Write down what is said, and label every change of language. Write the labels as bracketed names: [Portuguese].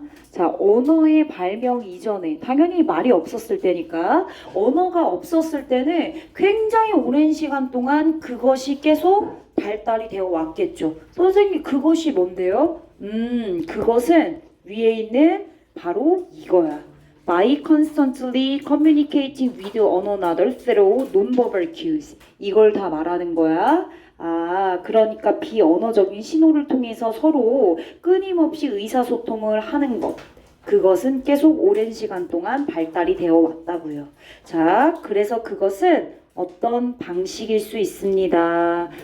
[Korean] 자, 언어의 발명 이전에 당연히 말이 없었을 때니까 언어가 없었을 때는 굉장히 오랜 시간 동안 그것이 계속 발달이 되어 왔겠죠. 선생님 그것이 뭔데요? 그것은 위에 있는 바로 이거야. [English] By constantly communicating with one another through non-verbal cues. [Korean] 이걸 다 말하는 거야. 그러니까 비언어적인 신호를 통해서 서로 끊임없이 의사소통을 하는 것. 그것은 계속 오랜 시간 동안 발달이 되어 왔다고요. 자, 그래서 그것은 어떤 방식일 수 있습니다.